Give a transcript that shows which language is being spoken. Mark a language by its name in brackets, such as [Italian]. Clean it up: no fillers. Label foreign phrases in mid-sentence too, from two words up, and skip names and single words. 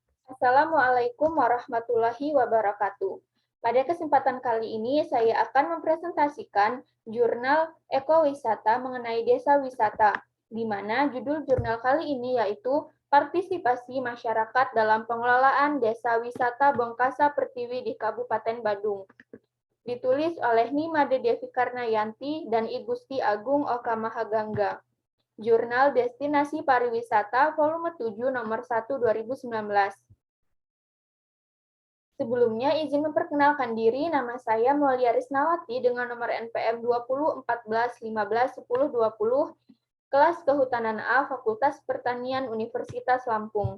[Indonesian] Assalamualaikum warahmatullahi wabarakatuh. Pada kesempatan kali ini, saya akan mempresentasikan jurnal ekowisata mengenai desa wisata, di mana judul jurnal kali ini yaitu Partisipasi Masyarakat dalam Pengelolaan Desa Wisata Bongkasa Pertiwi di Kabupaten Badung. Ditulis oleh Nimade Devi Karnayanti dan I Gusti Agung Oka Mahagangga. Jurnal Destinasi Pariwisata Volume 7 Nomor 1 2019. Sebelumnya, izin memperkenalkan diri, nama saya Mulia Risnawati dengan nomor NPM 20 14 15 10 20, kelas Kehutanan A, Fakultas Pertanian Universitas Lampung.